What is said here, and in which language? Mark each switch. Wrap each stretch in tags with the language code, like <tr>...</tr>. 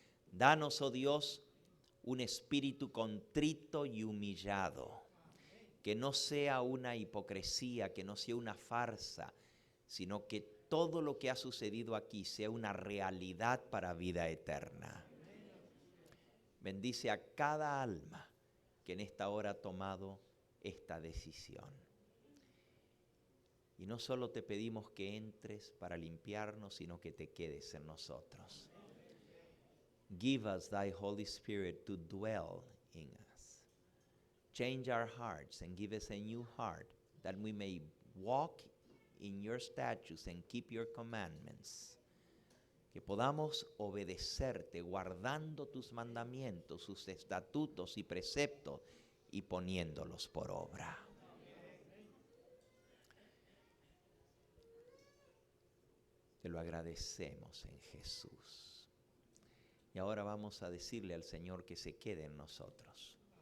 <es>Danos, oh Dios, un espíritu contrito y humillado, que no sea una hipocresía, que no sea una farsa, sino que todo lo que ha sucedido aquí sea una realidad para vida eterna. Bendice a cada alma que en esta hora ha tomado esta decisión. Y no solo te pedimos que entres para limpiarnos, sino que te quedes en nosotros.</es> <en>Give us thy Holy Spirit to dwell in us. Change our hearts and give us a new heart, that we may walk in your statutes and keep your commandments.</en> <es>Que podamos obedecerte guardando tus mandamientos, sus estatutos y preceptos y poniéndolos por obra. Te lo agradecemos en Jesús. Y ahora vamos a decirle al Señor que se quede en nosotros.</es>